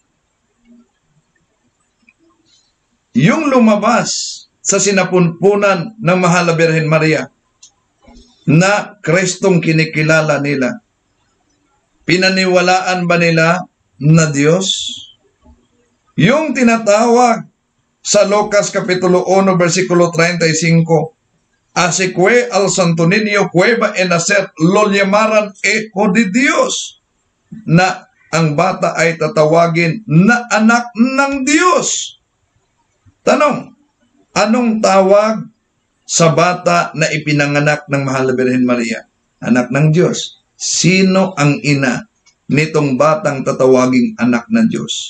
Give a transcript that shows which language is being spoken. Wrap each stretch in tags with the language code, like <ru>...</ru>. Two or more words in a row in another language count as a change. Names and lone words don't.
<tl>Yung lumabas sa sinapunpunan ng Mahal na Birhen Maria na Kristong kinikilala nila, pinaniwalaan ba nila na Diyos? Yung tinatawag sa Lucas Kapitulo 1, versikulo 35,</tl> <es>así que al santo niño que va a nacer lo llamaran Hijo de Dios,</es> <tl>na ang bata ay tatawagin na anak ng Diyos. Tanong, anong tawag sa bata na ipinanganak ng Mahal na Birhen Maria? Anak ng Diyos. Sino ang ina nitong batang tatawaging anak ng Diyos?</tl>